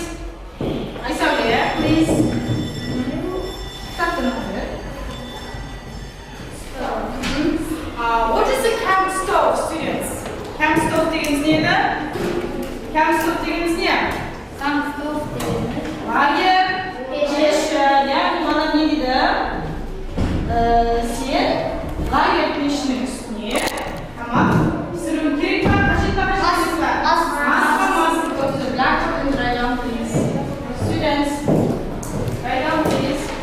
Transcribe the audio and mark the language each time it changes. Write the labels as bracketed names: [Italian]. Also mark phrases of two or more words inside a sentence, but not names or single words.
[English] I saw here, please. What is a camp stove, students? Camp stove [Kazakh] дегеніміз не еді? [English] Camp stove [Kazakh] дегеніміз не? Лагерь, пеш, яғни маған не дейді? Сен лагерь пешінің үстіне тамақ пісіруің керек па? Қажет па? [English] Go to the blackboard and write down, please. Students, write down, please.